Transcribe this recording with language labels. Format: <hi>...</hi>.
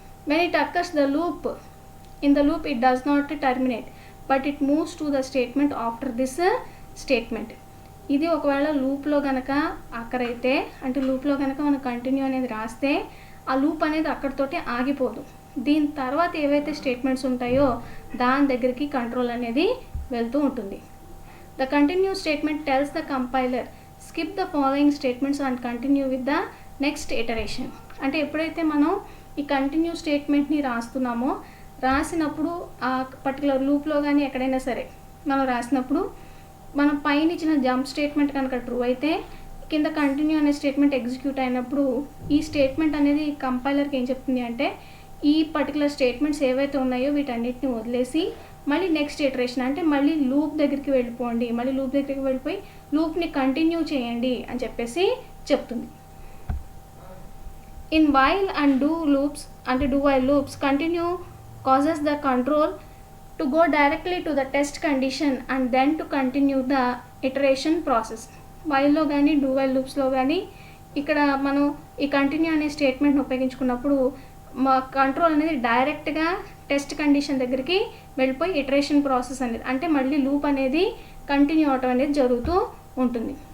<en>When it occurs in the loop it does not terminate but it moves to the statement after this statement.</en> <te>ఇది ఒకవేళ లూప్లో కనుక అక్కరైతే, అంటే లూప్లో కనుక మనం కంటిన్యూ అనేది రాస్తే ఆ లూప్ అనేది అక్కడితోటి ఆగిపోదు. దీని తర్వాత ఏవైతే స్టేట్మెంట్స్ ఉంటాయో దాని దగ్గరికి కంట్రోల్ అనేది వెళ్తూ ఉంటుంది.</te> <en>The continue statement tells the compiler skip the following statements and continue with the next iteration.</en> <te>అంటే ఎప్పుడైతే మనం ఈ కంటిన్యూ స్టేట్మెంట్ని రాసినప్పుడు ఆ పర్టికులర్ లూప్లో కానీ ఎక్కడైనా సరే మనం రాసినప్పుడు మనం పైన ఇచ్చిన జంప్ స్టేట్మెంట్ కనుక ట్రూ అయితే కింద కంటిన్యూ అనే స్టేట్మెంట్ ఎగ్జిక్యూట్ అయినప్పుడు ఈ స్టేట్మెంట్ అనేది కంపైలర్కి ఏం చెప్తుంది అంటే ఈ పర్టికులర్ స్టేట్మెంట్స్ ఏవైతే ఉన్నాయో వీటన్నిటిని వదిలేసి మళ్ళీ నెక్స్ట్ ఇటరేషన్ అంటే మళ్ళీ లూప్ దగ్గరికి వెళ్ళిపోండి, మళ్ళీ లూప్ దగ్గరికి వెళ్ళిపోయి లూప్ని కంటిన్యూ చేయండి అని చెప్పేసి చెప్తుంది.</te> <en>In while and do loops అంటే do while loops continue causes the control to go directly to the test condition and then to continue the iteration process.</en> <te>వైల్లో కానీ డూ వైల్ లూప్స్లో కానీ ఇక్కడ మనం ఈ కంటిన్యూ అనే స్టేట్మెంట్ని ఉపయోగించుకున్నప్పుడు మా కంట్రోల్ అనేది డైరెక్ట్గా టెస్ట్ కండిషన్ దగ్గరికి వెళ్ళిపోయి ఇటరేషన్ ప్రాసెస్ అనేది అంటే మళ్ళీ లూప్ అనేది కంటిన్యూ అవటం అనేది జరుగుతూ ఉంటుంది.</te>